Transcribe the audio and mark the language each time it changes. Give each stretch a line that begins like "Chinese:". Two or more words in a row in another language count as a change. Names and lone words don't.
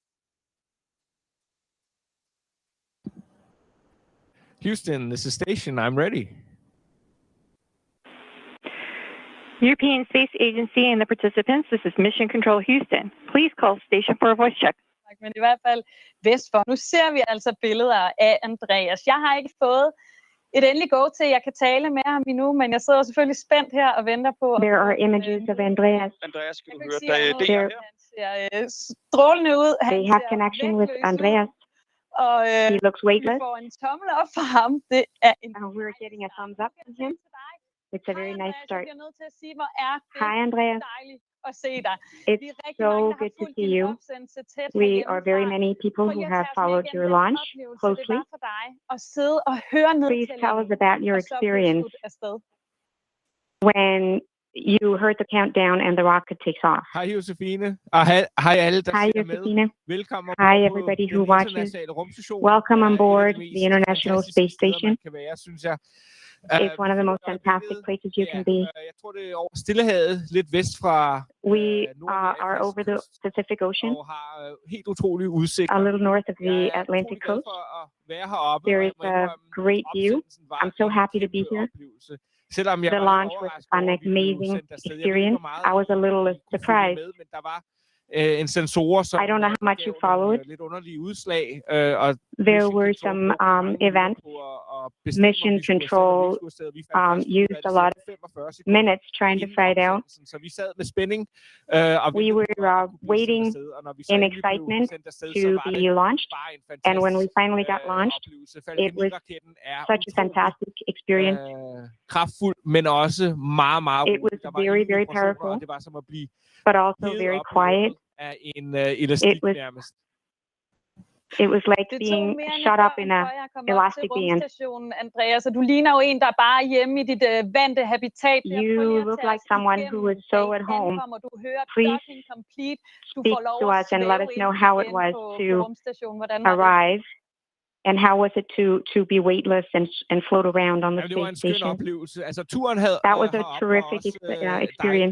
English: Houston, this is Station. I'm ready. European Space Agency and the participants, this is Mission Control Houston. Please call station for a voice check.
Danish: Men i hvert fald vest for. Nu ser vi altså billeder af Andreas. Jeg har ikke fået et endeligt go til, jeg kan tale med ham endnu, men jeg sidder selvfølgelig spændt her og venter på.
English: There are images of Andreas.
Danish: Andreas, kan du høre, der er idéer her? Han ser strålende ud.
English: They have connection with Andreas.
Danish: Og
English: he looks weightless.
Danish: Vi får en tommel op for ham. Det er en
English: we're getting a thumbs up from him. It's a very nice start.
Danish: Jeg er nødt til at sige, hvor er det
English: Hi, Andreas.
Danish: dejligt at se dig.
English: It's so good to see you. We are very many people who have followed your launch closely. Please tell us about your experience when you heard the countdown and the rocket takes off.
Danish: Hej Josefine, og hej alle, der
English: Hi,
Danish: ser med.
English: Josefine.
Danish: Velkommen
English: Hi, everybody who watches. Welcome on board the International Space Station.
Danish: Kan være, synes jeg.
English: It's one of the most fantastic places you can be.
Danish: Jeg tror, det er over Stillehavet, lidt vest fra
English: We are over the Pacific Ocean,
Danish: og har helt utrolig udsigt.
English: a little north of the Atlantic coast.
Danish: Være heroppe.
English: There is a great view. I'm so happy to be here.
Danish: Selvom jeg
English: The launch was an amazing experience. I was a little surprised.
Danish: Men der var en sensorer, som
English: I don't know how much you followed.
Danish: lidt underlige udslag. Og
English: There were some events. Mission Control used a lot of minutes trying to find out. Så vi sad med spænding. We were waiting in excitement to be launched. And when we finally got launched, it was such a fantastic experience.
Danish: Kraftfuld, men også meget, meget
English: It was very, very powerful,
Danish: det var som at blive
English: but also very quiet.
Danish: af en elastik nærmest.
English: It was like being shut up in a elastic band.
Danish: Andreas, og du ligner jo en, der bare er hjemme i dit vante habitat.
English: You look like someone who is so at home. Please speak to us and let us know how it was to arrive. And how was it to be weightless and float around on the space station? That was a terrific experience.